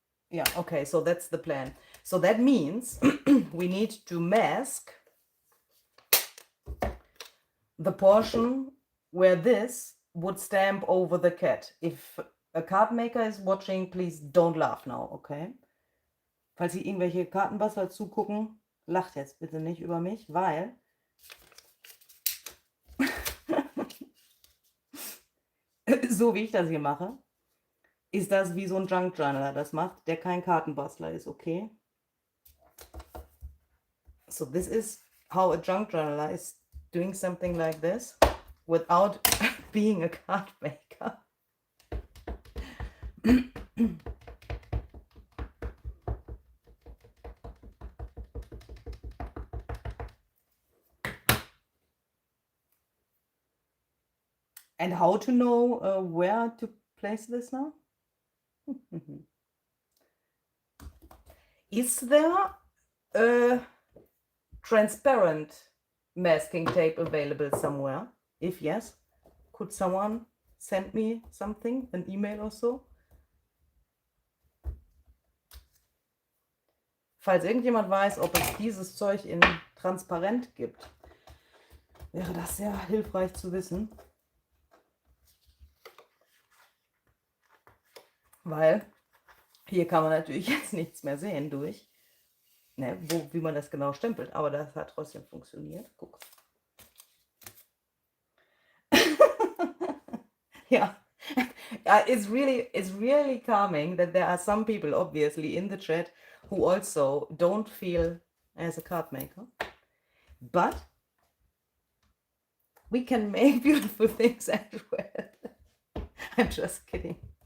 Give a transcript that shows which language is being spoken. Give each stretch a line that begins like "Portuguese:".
English: Yeah, okay, so that's the plan. So that means we need to mask the portion where this would stamp over the cat. If a card maker is watching, please don't laugh now, okay?
German: Falls Sie irgendwelche Kartenbastler zugucken, lacht jetzt bitte nicht über mich, weil so wie ich das hier mache, ist das wie so ein Junk Journaler das macht, der kein Kartenbastler ist, okay?
English: So this is how a junk journaler is doing something like this without being a card maker. And how to know where to place this now? Is there a transparent masking tape available somewhere? If yes, could someone send me something, an email or so?
German: Falls irgendjemand weiß, ob es dieses Zeug in transparent gibt, wäre das sehr hilfreich zu wissen. Weil hier kann man natürlich jetzt nichts mehr sehen durch, ne, wie man das genau stempelt. Aber das hat trotzdem funktioniert. Guck.
English: Ja, it's really calming that there are some people obviously in the chat who also don't feel as a card maker. But we can make beautiful things as well. I'm just kidding.